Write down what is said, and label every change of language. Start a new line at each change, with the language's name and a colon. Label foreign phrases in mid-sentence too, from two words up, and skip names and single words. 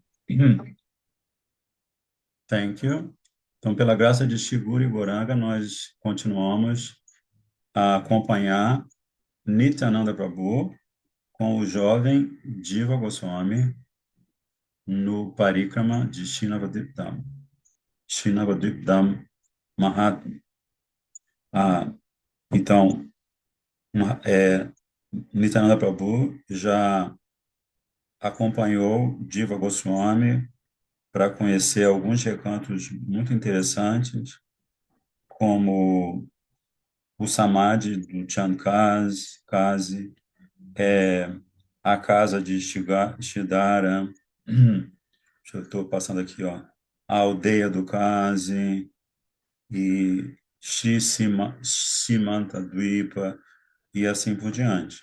English: Thank you.
Portuguese: Então, pela graça de Shiguri Goranga, nós continuamos a acompanhar Nityananda Prabhu com o jovem Jiva Goswami no Parikrama de Srinavadip Dham. Srinavadip Dham Mahatma. Ah, então, Nityananda Prabhu já acompanhou Jiva Goswami para conhecer alguns recantos muito interessantes, como o Samadhi do Chankaz, Kazi, é, a casa de Shidara, eu estou passando aqui, ó, a aldeia do Kazi e Simantadwipa e assim por diante.